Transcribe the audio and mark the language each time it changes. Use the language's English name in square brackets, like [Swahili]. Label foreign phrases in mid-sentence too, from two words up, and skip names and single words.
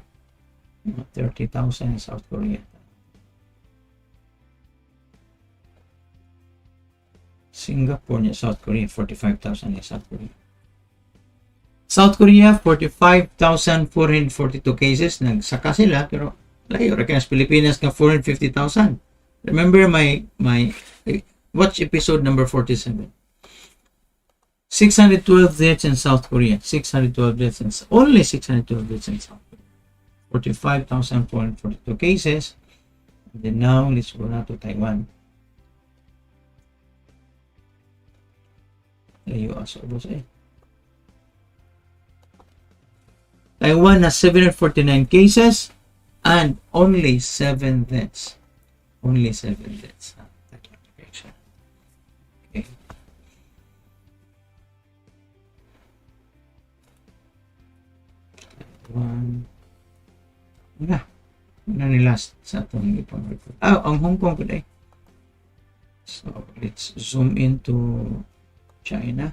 [English] 30,000 in South Korea. Singapore niya, South Korea, 45,000 in South Korea. South Korea, 45,442 cases. [Cebuano] Nagsaka sila, pero layo, rekas Pilipinas ka 450,000. [English] Remember my watch episode number 47. 612 deaths in South Korea. 612 deaths in only 612 deaths in South Korea. 45,442 cases. And then now let's go now to Taiwan. US, Taiwan has 749 cases and only 7 deaths. Only 7 deaths. Okay. [Cebuano] Wala ni last sa atong ipang report. [English] Ang Hong Kong today. So let's zoom into China.